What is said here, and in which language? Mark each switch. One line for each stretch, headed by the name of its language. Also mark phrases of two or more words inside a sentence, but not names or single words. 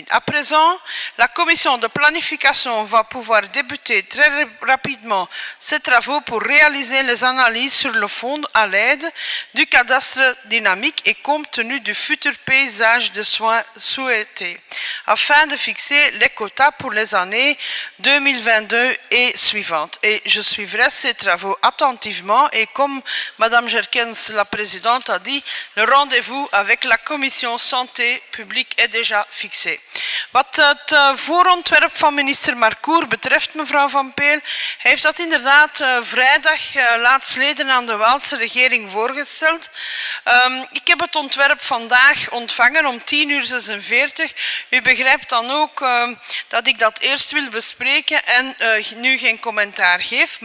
French: À présent, la commission de planification va pouvoir débuter très rapidement ses travaux pour réaliser les analyses sur le fond à l'aide du cadastre dynamique et compte tenu du futur paysage de soins souhaité, afin de fixer les quotas pour les années 2022 et suivantes. Et je suivrai ces travaux attentivement et comme Madame Jerkens, la présidente, a dit, le rendez-vous avec la commission santé publique est déjà fixé.
Dutch: Wat het voorontwerp van minister Marcourt betreft, mevrouw Van Peel, hij heeft dat inderdaad vrijdag laatstleden aan de Waalse regering voorgesteld. Ik heb het ontwerp vandaag ontvangen om 10:46. U begrijpt dan ook dat ik dat eerst wil bespreken en nu geen commentaar geef.